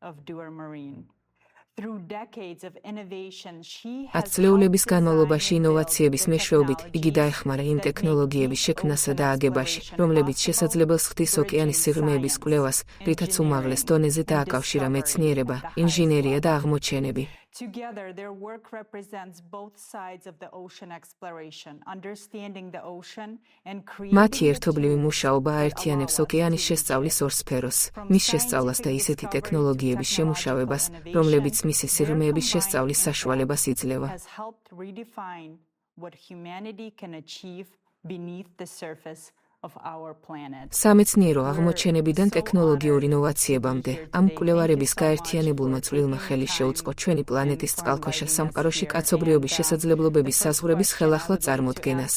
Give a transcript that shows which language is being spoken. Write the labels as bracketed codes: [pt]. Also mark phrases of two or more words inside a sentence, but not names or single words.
[ka] ათწლეულების განმავლობაში ინოვაციების მეშვეობით იგი დაეხმარა იმ ტექნოლოგიების შექმნასა და აგებაში, რომლებიც შესაძლებელს ხდის ოკეანის სიღრმეების კვლევას, რითაც უმაღლეს დონეზე დააკავშირა მეცნიერება, ინჟინერია და აღმოჩენები. [en] Together, their work represents both sides of the ocean exploration, understanding the ocean and creating. [ka] მათი ერთობლივი მუშაობა აერთიანებს ოკეანის შესწავლის ორ სფეროს, მის შესწავლას და ისეთი ტექნოლოგიების შემუშავებას, რომლებიც მისი სიღრმეების შესწავლის საშუალებას იძლევა. სამეცნიერო აღმოჩენებიდან ტექნოლოგიურ ინოვაციებამდე, ამ მკვლევარების გაერთიანებულმა წვლილმა ხელი შეუწყო ჩვენი პლანეტის წყალქვეშა სამყაროში კაცობრიობის შესაძლებლობების საზღვრების ხელახლა წარმოდგენას.